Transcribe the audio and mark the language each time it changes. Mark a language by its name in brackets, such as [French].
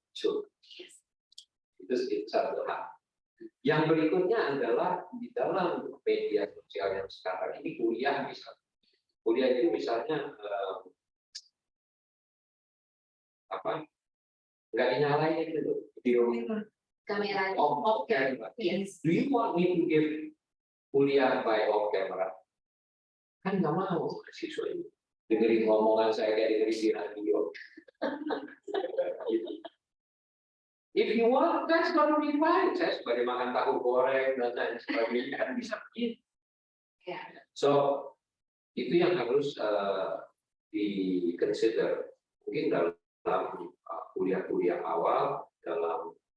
[Indonesian] Itu satu hal. Yang berikutnya adalah di dalam media sosial yang sekarang ini kuliah misalnya. Kuliah itu misalnya nggak dinyalain itu video kamera [English] off camera. Yes. Do you want me to give kuliah by off camera? [Indonesian] Kan nggak mau mahasiswa ini dengerin ngomongan saya kayak dengerin di radio. [English] If you want, that's gonna be fine. [Indonesian] Saya sebagai makan tahu goreng dan lain sebagainya kan bisa begitu. So itu yang harus di consider. Mungkin dalam kuliah-kuliah awal, dalam